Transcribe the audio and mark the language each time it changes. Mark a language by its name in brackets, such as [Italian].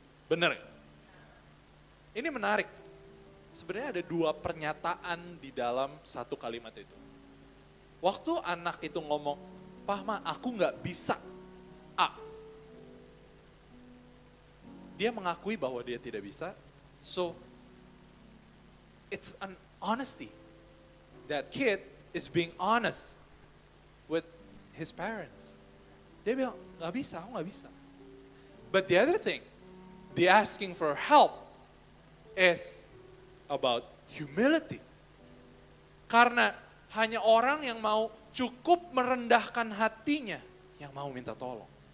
[Indonesian] Bener gak? Ini menarik. Sebenarnya ada 2 pernyataan di dalam satu kalimat itu. Waktu anak itu ngomong, Pah, Ma, aku gak bisa A. Dia mengakui bahwa dia tidak bisa. [English] So, it's an honesty. That kid is being honest with his parents. [Indonesian] Dia bilang, gak bisa, aku gak bisa. [English] But the other thing, the asking for help is about humility. [Indonesian] Karena hanya orang yang mau cukup merendahkan hatinya yang mau minta tolong.